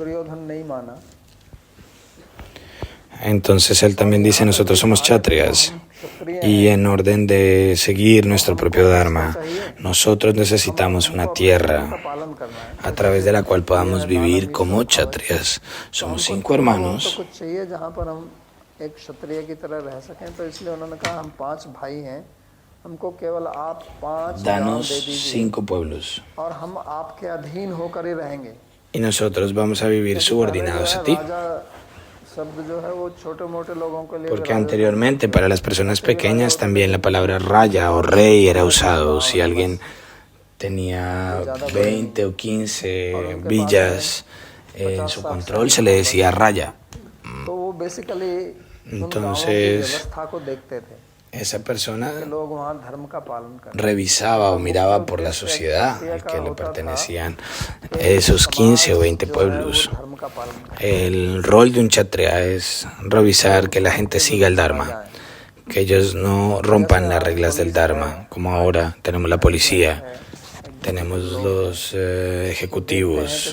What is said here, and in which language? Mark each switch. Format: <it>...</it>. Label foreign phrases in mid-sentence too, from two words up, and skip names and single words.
<es>Entonces él también dice, nosotros somos kshatriyas y en orden de seguir nuestro propio Dharma, nosotros necesitamos una tierra a través de la cual podamos vivir como kshatriyas. Somos 5 hermanos.</es> <hi>एक क्षत्रिय की तरह रह सकें, तो इसलिए उन्होंने कहा हम 5 भाई हैं, हमको केवल आप 5 गांव दे दीजिए</hi> <es>5 pueblos</es> <hi>और हम आपके अधीन होकर ही रहेंगे।</hi> <es>y nosotros vamos a vivir subordinados a ti.</es> <hi>शब्द जो है वो छोटे मोटे लोगों के लिए,</hi> <es>Porque anteriormente para las personas pequeñas también la palabra raya o rey era usado. Si alguien tenía 20 o 15 villas en su control se le decía raya.</es> <hi>तो वो बेसिकली</hi> <es>Entonces, esa persona revisaba o miraba por la sociedad al que le pertenecían esos 15 o 20 pueblos. El rol de un kshatriya es revisar que la gente siga el Dharma, que ellos no rompan las reglas del Dharma, como ahora tenemos la policía, tenemos los ejecutivos.</es>